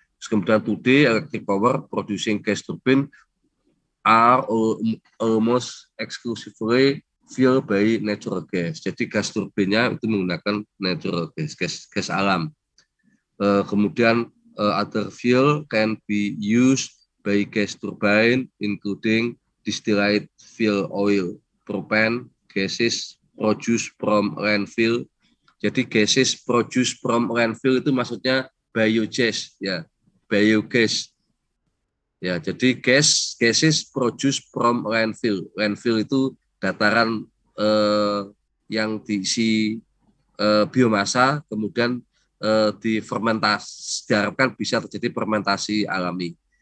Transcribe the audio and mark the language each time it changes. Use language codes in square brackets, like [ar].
[id] Terus kemudian [en] today electric power producing gas turbine are almost exclusively fueled by natural gas. [id] Jadi gas turbinnya itu menggunakan natural gas alam. Kemudian [en] other fuel can be used by gas turbine, including distilled fuel oil, propane, gases produced from landfill. [id] Jadi [en] gases produced from landfill [id] itu maksudnya biogas, ya, biogas. Ya, jadi [en] gases produced from landfill. [id] Landfill itu dataran yang diisi biomasa, kemudian difermentasi, diharapkan bisa terjadi fermentasi alami.